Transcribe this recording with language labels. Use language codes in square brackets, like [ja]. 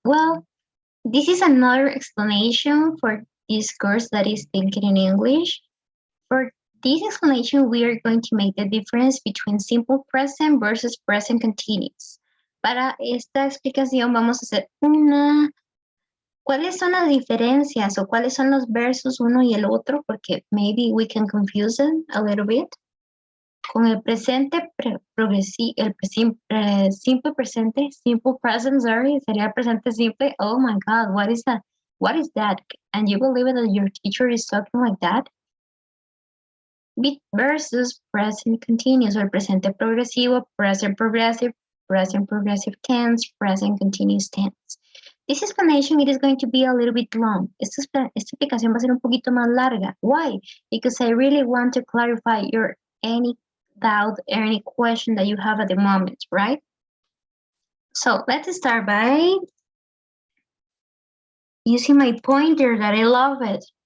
[en] Well, this is another explanation for this course that is Thinking in English. For this explanation, we are going to make the difference between simple present versus present continuous. [es] Para esta explicación vamos a hacer ¿cuáles son las diferencias o cuáles son los versos uno y el otro? Porque [en] maybe we can confuse them a little bit. [es] Con el presente progresivo, simple presente, [en] simple present, sorry, [es] sería el presente simple. [en] Oh my God, what is that? What is that? And you believe it that your teacher is talking like that? Versus present continuous, or [es] presente progresivo, [en] present progressive tense, present continuous tense. This explanation, it is going to be a little bit long. [es] Esta explicación va a ser un poquito más larga. [en] Why? Because I really want to clarify your any doubt or any question that you have at the moment, right? So let's start by using my pointer that I love it.